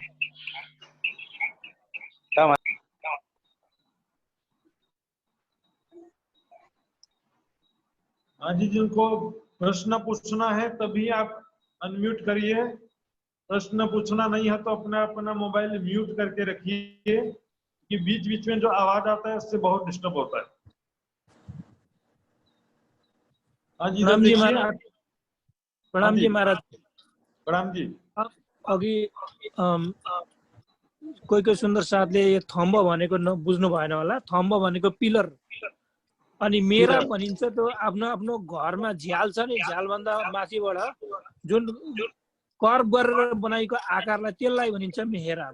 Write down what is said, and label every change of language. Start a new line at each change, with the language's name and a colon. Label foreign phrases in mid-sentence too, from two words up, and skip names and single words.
Hindi: हाँ जी, जिनको प्रश्न पूछना है तभी आप अनम्यूट करिए, प्रश्न पूछना नहीं है तो अपना अपना मोबाइल म्यूट करके रखिए, कि बीच बीच में जो आवाज आता है उससे बहुत डिस्टर्ब होता है। हाँ जी, प्रणाम जी देखिए। महाराज। प्रणाम जी महाराज। प्रणाम जी।
Nepali: अघि कोही कोही सुन्दर साथले यो थम्ब भनेको बुझ्नु भएन होला। थम्ब भनेको पिलर, अनि मेरा भनिन्छ त्यो आफ्नो आफ्नो घरमा झ्याल छ नि, झ्याल भन्दा माथिबाट जुन कर्व गरेर बनाएको आकारलाई त्यसलाई भनिन्छ मेहराब।